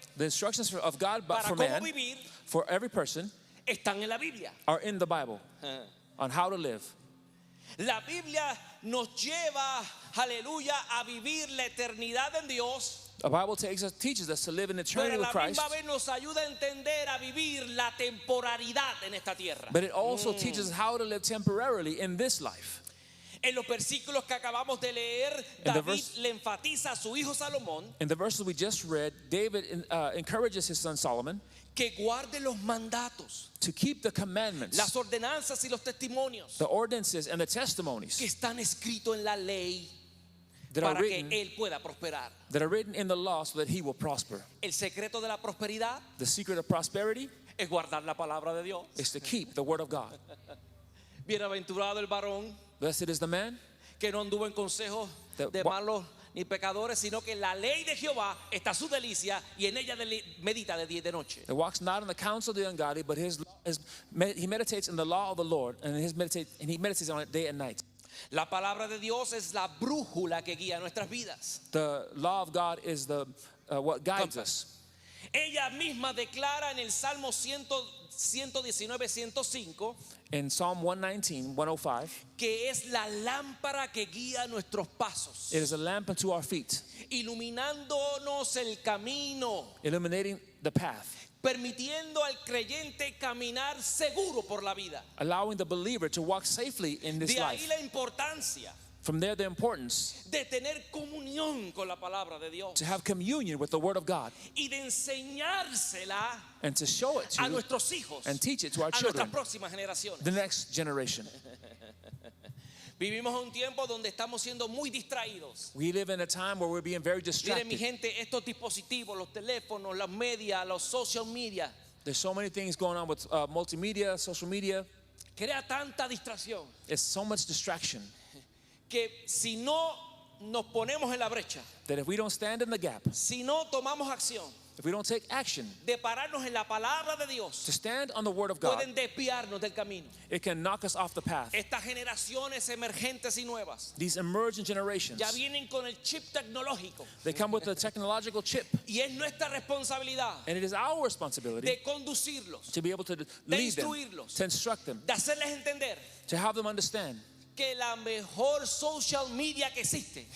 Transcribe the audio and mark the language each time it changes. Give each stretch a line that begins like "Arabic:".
English: The instructions of God but
Spanish: para
English: for
Spanish: cómo
English: man,
Spanish: vivir,
English: for every person,
Spanish: están en la Biblia.
English: are in the Bible on how to live.
Spanish: La Biblia nos lleva, aleluya, a vivir la eternidad en Dios,
English: The Bible teaches us to live in
Spanish: pero
English: eternity
Spanish: a
English: with
Spanish: la
English: Christ,
Spanish: misma vez nos ayuda a entender, a vivir la temporalidad en esta tierra.
English: but it also teaches us how to live temporarily in this life.
Spanish: En los versículos que acabamos de leer,
English: In the
Spanish: David
English: verse-
Spanish: le enfatiza a su hijo Salomón
English: In the verses we just read, David encourages his son Solomon
Spanish: que guarde los mandatos,
English: to keep the commandments,
Spanish: las ordenanzas y los testimonios
English: the ordinances, and the
Spanish: que
English: testimonies
Spanish: están escritos en la ley
English: that are
Spanish: para que
English: written
Spanish: él pueda prosperar.
English: in the law so that he will prosper.
Spanish: El secreto de la prosperidad
English: The secret of prosperity
Spanish: es guardar la palabra de Dios.
English: is to keep the word of God.
Spanish: Bienaventurado el varón
English: Blessed is the man
Spanish: que no anduvo en consejos
English: That
Spanish: de wa- malos ni pecadores, sino que en la ley de Jehová está su delicia y en ella medita de día y de noche.
English: that walks not in the counsel of the ungodly, but he meditates in the law of the Lord, and he meditates on it day and night.
Spanish: La palabra de Dios es la brújula que guía nuestras vidas.
English: The law of God is what guides us.
Spanish: Ella misma declara en el Salmo 119, 105
English: In Psalm 119, 105,
Spanish: que es la lámpara que guía nuestros pasos,
English: it is a lamp unto our feet,
Spanish: iluminándonos el camino,
English: illuminating the path,
Spanish: permitiendo al creyente caminar seguro por la vida.
English: allowing the believer to walk safely in this
Spanish: De ahí
English: life.
Spanish: la importancia
English: From there, the importance
Spanish: de tener comunión con la palabra de Dios
English: to have communion with the Word of God
Spanish: y de enseñársela
English: and to show it
Spanish: a
English: to
Spanish: nuestros hijos,
English: and teach it to our
Spanish: a nuestras
English: children,
Spanish: próximas generaciones.
English: the next generation.
Spanish: Vivimos un tiempo donde estamos siendo muy distraídos.
English: We live in a time where we're being very
Spanish: Miren mi
English: distracted.
Spanish: gente, estos dispositivos, los teléfonos, las medias, los social media,
English: There's so many things going on with multimedia, social media.
Spanish: crea tanta distracción
English: It's so much distraction
Spanish: que si no nos ponemos en la brecha,
English: that if we don't stand in the gap,
Spanish: si no tomamos acción
English: if we don't take action
Spanish: de pararnos en la palabra de Dios,
English: to stand on the Word of God,
Spanish: pueden desviarnos del camino.
English: it can knock us off the path.
Spanish: Estas generaciones emergentes y nuevas
English: These emerging generations,
Spanish: ya vienen con el chip tecnológico
English: they come with a technological chip,
Spanish: y es nuestra responsabilidad
English: and it is our responsibility
Spanish: de conducirlos,
English: to be able to lead them,
Spanish: instruirlos.
English: to instruct them,
Spanish: de hacerles entender
English: to have them understand
Spanish: que la mejor social media que existe,